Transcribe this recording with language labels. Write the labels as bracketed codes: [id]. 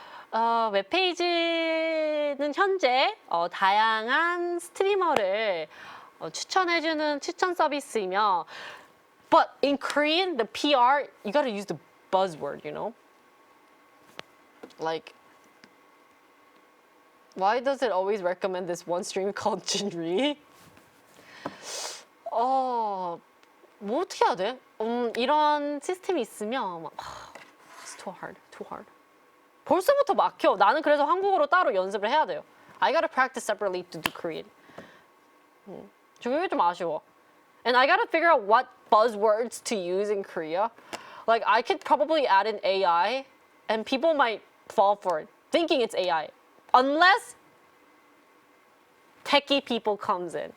[ko] 웹페이지는 현재 다양한 스트리머를 추천해주는 추천 서비스이며, [en] but in Korean, the PR, you gotta use the buzzword, you know? Like, why does it always recommend this one stream called Jinri? [ko] 뭐 어떻게 해야 돼? 이런 시스템이 있으면 막, [en] it's too hard. [ko] 벌써부터 막혀. 나는 그래서 한국어로 따로 연습을 해야 돼요. [en] I gotta practice separately to do Korean. [ko] 그게 좀 아쉬워. [en] And I gotta figure out what buzzwords to use in Korea. Like, I could probably add in AI, and people might fall for it, thinking it's AI. Unless techie people comes in.